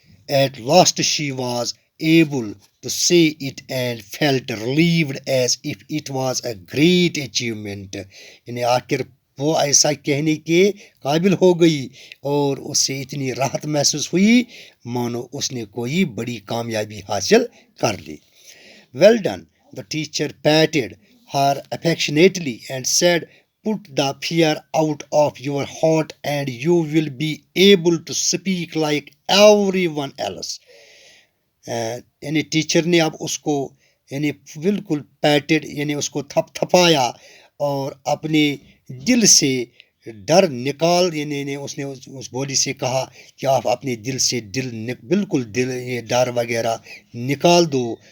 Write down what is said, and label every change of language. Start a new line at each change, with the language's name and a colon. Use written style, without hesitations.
English: At last she was able to say it and felt relieved as if it was a great achievement.
Urdu: یعنی آخر وہ ایسا کہنے کے قابل ہو گئی اور اس سے اتنی راحت محسوس ہوئی مانو اس نے کوئی بڑی کامیابی حاصل کر لی.
English: Well done. The teacher patted her affectionately and said, put the fear out of your heart and you will be able to speak like everyone else.
Urdu: یعنی ٹیچر نے اب اس کو یعنی بالکل پیٹڈ یعنی اس کو تھپ تھپایا اور اپنے دل سے ڈر نکال، یعنی اس نے اس بولی سے کہا کہ آپ اپنے دل سے بالکل یہ ڈر وغیرہ نکال دو.